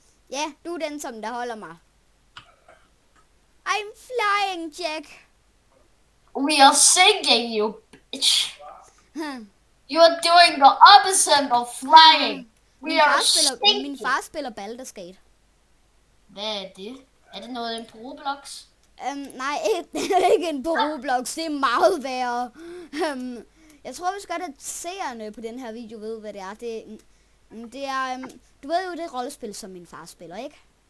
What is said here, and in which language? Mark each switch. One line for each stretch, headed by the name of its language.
Danish: Ja, du er den, som der holder mig.
English: I'm Flying Jack. We are singing, you bitch. You are doing the opposite of flying.
Danish: Min far spiller Baldur's Gate. Hvad er det? Er det noget på Roblox? Nej, ikke en på Roblox. Det er meget værre. Jeg tror vist godt, at seerne på den her video ved, hvad det er. Det er... du ved jo, det rollespil, som min far spiller, ikke?